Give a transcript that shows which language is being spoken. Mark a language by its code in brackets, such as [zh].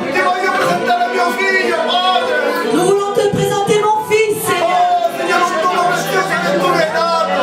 [it] Ti voglio presentare mio figlio, Padre. [fr] Nous voulons te présenter mon fils, Seigneur. [it] Oh, Signore, un dono prezioso che tu mi hai dato.